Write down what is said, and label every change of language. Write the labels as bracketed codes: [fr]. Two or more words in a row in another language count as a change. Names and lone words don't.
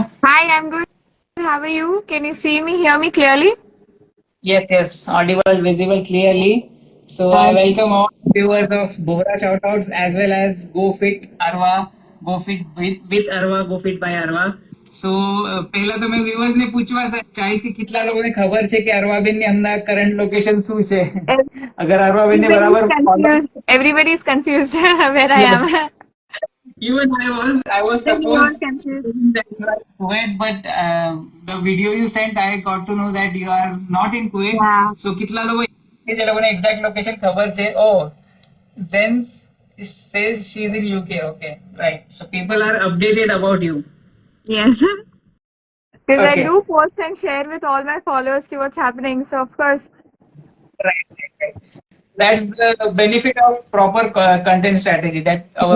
[en] Hi, I'm good. How are you? Can you see me, hear me clearly? Yes, yes. Audible, visible clearly. So I Uh, welcome all viewers of Bohra Shoutouts as well as Go Fit Arwa, Go Fit with Arwa, Go Fit by Arwa. [gu] So પહેલા તો મેં viewers ને પૂછવા ચાહીશ કે કેટલા લોકોને ખબર છે કે અરવાબેન ની હમણાં [en] current location [gu] શું છે. અગર અરવાબેન ને [en] Everybody's [gu] બરાબર follow. [en] confused. Everybody's confused where I Yes. am. Even I was Everyone's supposed to confused. think that you are in Kuwait, but the video you sent, I got to know that you are not in Kuwait. Yeah. [gu] So કેટલા લોકો જે લોકોને [en] exact location [gu] ખબર છે. [en] Oh, Zen's says she's in UK. Okay, right. So people are updated about you. Yes. Because I Okay, do post and share with all my followers ki what's happening. So of course, right, right, right. That's the benefit of proper content strategy that our